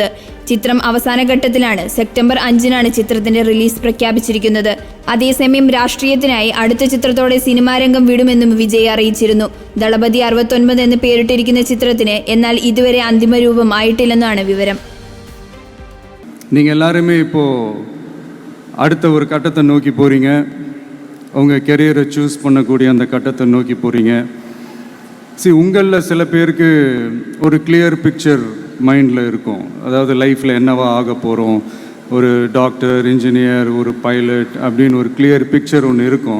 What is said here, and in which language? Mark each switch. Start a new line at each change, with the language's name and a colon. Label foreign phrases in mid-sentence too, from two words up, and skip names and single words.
Malayalam: ചിത്രം അവസാന ഘട്ടത്തിലാണ്. സെപ്റ്റംബർ 5-നാണ് ചിത്രത്തിന്റെ റിലീസ് പ്രഖ്യാപിച്ചിരിക്കുന്നത്. അതേസമയം രാഷ്ട്രീയത്തിനായി അടുത്ത ചിത്രത്തോടെ സിനിമാരംഗം വിടുമെന്നും വിജയ് അറിയിച്ചിരുന്നു. ദളപതി 69 എന്ന് പേരിട്ടിരിക്കുന്ന ചിത്രത്തിന് എന്നാൽ ഇതുവരെ അന്തിമ രൂപം ആയിട്ടില്ലെന്നാണ് വിവരം.
Tamil: நீங்கள் எல்லாருமே இப்போது அடுத்த ஒரு கட்டத்தை நோக்கி போகிறீங்க. உங்கள்
English: career choose
Tamil: பண்ணக்கூடிய அந்த கட்டத்தை நோக்கி போகிறீங்க. உங்களில் சில பேருக்கு ஒரு
English: clear picture mind
Tamil: இருக்கும். அதாவது லைஃப்பில் என்னவா ஆக போகிறோம், ஒரு டாக்டர், இன்ஜினியர், ஒரு பைலட் அப்படின்னு ஒரு
English: clear picture
Tamil: ஒன்று இருக்கும்.